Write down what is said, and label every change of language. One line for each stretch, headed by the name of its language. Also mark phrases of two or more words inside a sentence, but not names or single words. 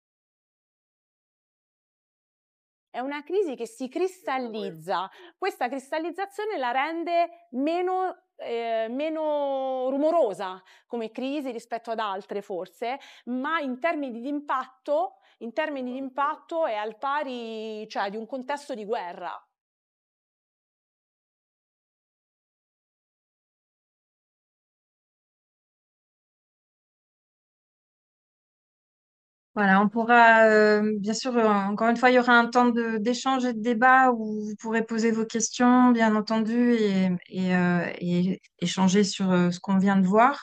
Italian: È una crisi che si cristallizza. Questa cristallizzazione la rende meno rumorosa come crisi rispetto ad altre forse, ma in termini di impatto è al pari, cioè, di un contesto di guerra.
French: Voilà, on pourra, bien sûr, encore une fois, il y aura un temps d'échange et de débat où vous pourrez poser vos questions, bien entendu, et échanger sur ce qu'on vient de voir.